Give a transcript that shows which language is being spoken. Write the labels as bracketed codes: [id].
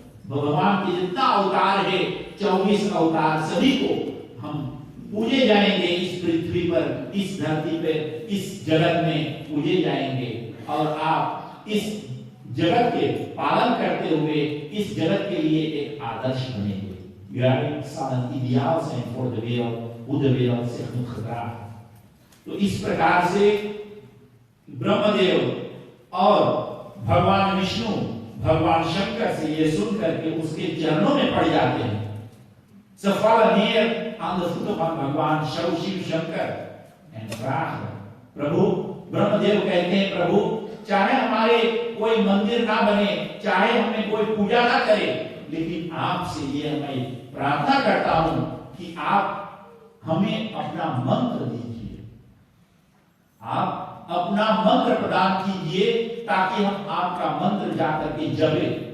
[hi] भगवान के जितना अवतार है 24 अवतार सभी को हम पूजे जाएंगे, इस पृथ्वी पर, इस धरती पर, इस जगत में पूजे जाएंगे और आप इस जगत के पालन करते हुए इस जगत के लिए एक आदर्श बनेंगे। [nl] Jij zal een ideaal zijn voor de wereld, hoe de wereld zich moet gedragen। [hi] तो इस प्रकार से ब्रह्मदेव और भगवान विष्णु भगवान शंकर से ये सुन करके उसके चरणों में पड़ जाते हैं। [nl] Ze vallen neer aan de voeten van भगवान शिव शंकर en vragen, [hi] प्रभु, ब्रह्मदेव कहते हैं प्रभु चाहे हमारे कोई मंदिर ना बने, चाहे हमें कोई पूजा ना करे, लेकिन आपसे ये मैं प्रार्थना करता हूं कि आप हमें अपना मंत्र दीजिए, आप अपना मंत्र प्रदान कीजिए ताकि हम आपका मंत्र जाकर के जपे।